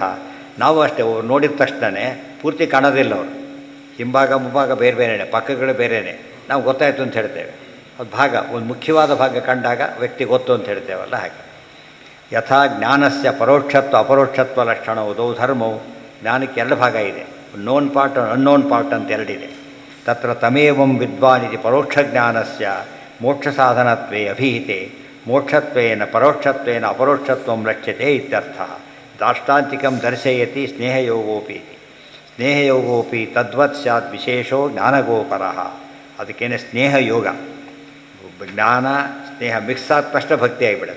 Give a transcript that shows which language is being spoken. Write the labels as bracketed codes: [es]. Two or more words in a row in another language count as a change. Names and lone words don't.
[kn] ನಾವು ಅಷ್ಟೇ ನೋಡಿದ ತಕ್ಷಣವೇ ಪೂರ್ತಿ ಕಾಣೋದಿಲ್ಲ ಅವರು, ಹಿಂಭಾಗ ಮುಂಭಾಗ ಬೇರೆ ಬೇರೆಯೇ, ಪಕ್ಕಗಳು ಬೇರೆಯೇ. ನಾವು ಗೊತ್ತಾಯಿತು ಅಂತ ಹೇಳ್ತೇವೆ. ಅದು ಭಾಗ, ಒಂದು ಮುಖ್ಯವಾದ ಭಾಗ ಕಂಡಾಗ ವ್ಯಕ್ತಿ ಗೊತ್ತು ಅಂತ ಹೇಳ್ತೇವಲ್ಲ ಹಾಗೆ. [sa] ಯಥಾ ಜ್ಞಾನಸ್ಯ ಪರೋಕ್ಷತ್ವ ಅಪರೋಕ್ಷತ್ವ ಲಕ್ಷಣವು ದೌ ಧರ್ಮವು. [kn] ಜ್ಞಾನಕ್ಕೆ ಎರಡು ಭಾಗ ಇದೆ, [en] known part unknown part [kn] ಅಂತ ಎರಡಿದೆ. [sa] ತತ್ರ ತಮೇವಂ ವಿದ್ವಾನ್ ಇತಿ ಪರೋಕ್ಷಜ್ಞಾನಸ್ಯ ಮೋಕ್ಷ ಸಾಧನತ್ವೇ ಅಭಿಹಿತೆ ಮೋಕ್ಷತ್ವೇನ ಪರೋಕ್ಷತ್ವೇನ ಅಪರೋಕ್ಷತ್ವಂ ಲಕ್ಷ್ಯತೆ ಇತ್ಯರ್ಥ. ದಾಷ್ಟಾಂತಿಕಂ ದರ್ಶಯತಿ ಸ್ನೇಹಯೋಗೋಪಿ ಸ್ನೇಹಯೋಗೋಪಿ ತದ್ವತ್ ಸ್ಯಾತ್ ವಿಶೇಷೋ ಜ್ಞಾನಗೋಪರಃ. [kn] ಅದಕ್ಕೇನೆ ಸ್ನೇಹಯೋಗ, ಜ್ಞಾನ ಸ್ನೇಹ ಮಿಕ್ಸ್ ಆದ ತಕ್ಷಣ ಭಕ್ತಿ ಆಗಿಬಿಡುತ್ತೆ.